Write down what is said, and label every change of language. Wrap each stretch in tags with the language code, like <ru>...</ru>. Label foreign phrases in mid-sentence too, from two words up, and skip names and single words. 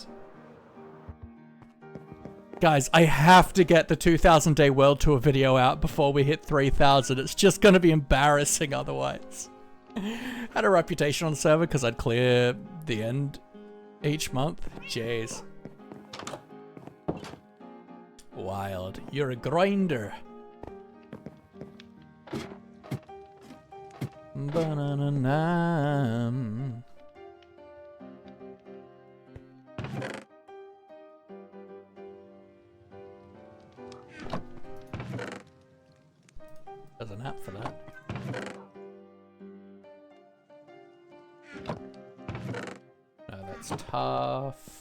<en>Guys, I have to get the 2,000 day world tour video out before we hit 3,000. It's just gonna be embarrassing otherwise. Had a reputation on the server because I'd clear the end each month. Jeez. Wild. You're a grinder. Ba-na-na-na. There's an app for that. No, that's tough.</en>